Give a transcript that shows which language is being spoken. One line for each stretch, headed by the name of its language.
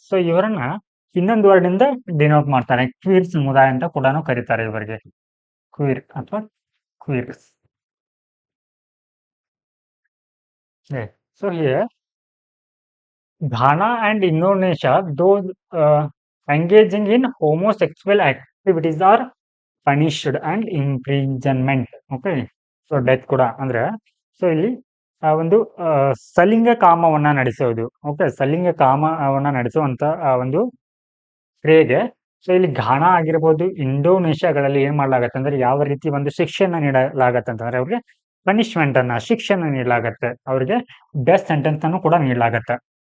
Kannada: So ಇವರನ್ನ ಇನ್ನೊಂದು word ಇಂದ ಡಿನೋಟ್ ಮಾಡ್ತಾರೆ, ಕ್ವೀರ್ ಸಮುದಾಯ ಅಂತ ಕೂಡ ಕರೀತಾರೆ ಇವರಿಗೆ, ಕ್ವೀರ್ ಅಥವಾ ಕ್ವೀರ್ಸ್.
English: So here, Ghana and Indonesia, those engaging in homosexual activities are punished and imprisonment. Okay, so death
Kannada: ಕೂಡ ಅಂದ್ರೆ ಸೊ ಇಲ್ಲಿ ಒಂದು ಸಲಿಂಗ ಕಾಮವನ್ನ ನಡೆಸೋದು. ಓಕೆ, ಸಲಿಂಗ ಕಾಮವನ್ನ ನಡೆಸುವಂತ ಒಂದು ಕ್ರಿಯೆಗೆ ಸೊ ಇಲ್ಲಿ ಘಾನಾ ಆಗಿರ್ಬೋದು, ಇಂಡೋನೇಷ್ಯಾಗಳಲ್ಲಿ ಏನ್ ಮಾಡ್ಲಾಗತ್ತೆ ಅಂದ್ರೆ ಯಾವ ರೀತಿ ಒಂದು ಶಿಕ್ಷೆಯನ್ನ ನೀಡಲಾಗತ್ತೆ ಅಂತಂದ್ರೆ ಅವ್ರಿಗೆ ಪನಿಷ್ಮೆಂಟ್ ಅನ್ನ, ಶಿಕ್ಷೆನ ನೀಡಲಾಗತ್ತೆ, ಅವ್ರಿಗೆ ಡೆತ್ ಸೆಂಟೆನ್ಸ್ ಅನ್ನು ಕೂಡ ನೀಡಲಾಗತ್ತೆ.